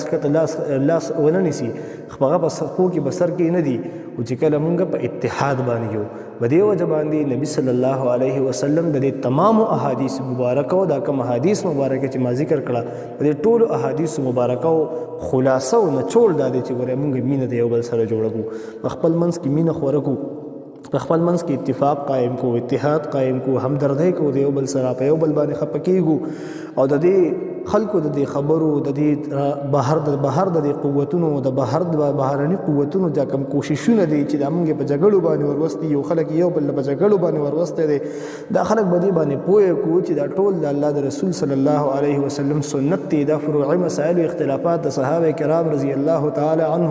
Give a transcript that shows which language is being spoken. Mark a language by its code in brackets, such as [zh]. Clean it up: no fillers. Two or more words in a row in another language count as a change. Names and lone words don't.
[ps] لاس ونه نیسي هغه په سرخو کې به سر کې نه دي او چې کله مونږ په اتحاد باندې یو په دې وجه باندې نبي [ar] صلی الله علیه وسلم [ps] د دې تمامو احادیث مبارکه او دا کوم احادیث مبارکه چې ما ذکر کړه په دې ټولو احادیث مبارکه او خلاصه او نچوړ دا دی چې ګوره مونږ مینه د یو بل سره جوړه کړو په خپل منځ کې مینه خوره کړو په خپل منځ کې اتفاق قائم کو اتحاد قائم کو همدردۍ کو د یو بل سره په یو بل باندې خفه کېږو او د دې خلکو د دې خبرو د دې بهر د دې قوتونو د بهرني قوتونو دا کوم کوششونه دي چې د موږ په جګړو باندې وروستي یو خلک یو بل په جګړو باندې وروسته دي دا خلک به دې باندې پوهه کو چې دا ټول د الله د رسول [ar] صلی الله علیه وسلم [ps] سنت دي دا فروعي مسائل او اختلافات د صحابه کرام [ar] رضی الله تعالی عنهم